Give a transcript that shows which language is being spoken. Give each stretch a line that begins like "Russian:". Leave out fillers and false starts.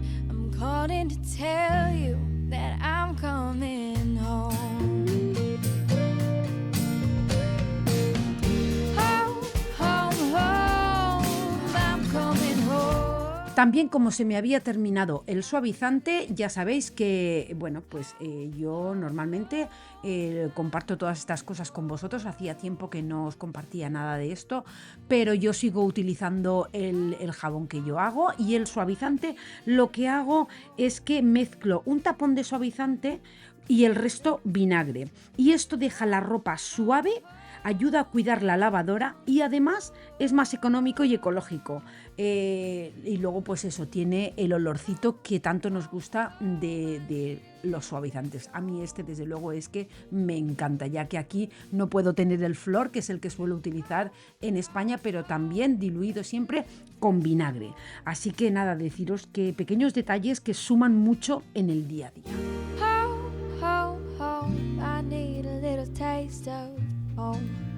English: I'm calling to tell you that I'm coming home. Home, home, home, I'm coming home.
Spanish: También, como se me había terminado el suavizante, ya sabéis que, bueno, pues yo normalmente comparto todas estas cosas con vosotros. Hacía tiempo que no os compartía nada de esto, pero yo sigo utilizando el jabón que yo hago, y el suavizante lo que hago es que mezclo un tapón de suavizante y el resto vinagre. Y esto deja la ropa suave, ayuda a cuidar la lavadora y además es más económico y ecológico. Y luego pues eso, tiene el olorcito que tanto nos gusta de los suavizantes. A mí este desde luego es que me encanta, ya que aquí no puedo tener el flor, que es el que suelo utilizar en España, pero también diluido siempre con vinagre. Así que nada, deciros que pequeños detalles que suman mucho en el día a día.
English: Home, home, home, I need a little taste of home.